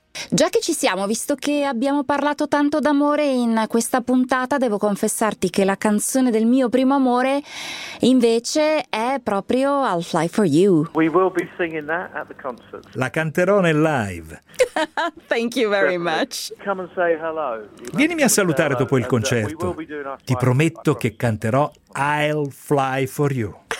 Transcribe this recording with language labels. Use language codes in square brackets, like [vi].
[it] Già che ci siamo, visto che abbiamo parlato tanto d'amore in questa puntata, devo confessarti che la canzone del mio primo amore invece è proprio I'll Fly For You. [en] We will be singing that at the concert. [it] La canterò nel live. [en] Thank you very much. Come and say hello. [it] Vienimi a salutare dopo il concerto. Ti prometto che canterò I'll Fly For You.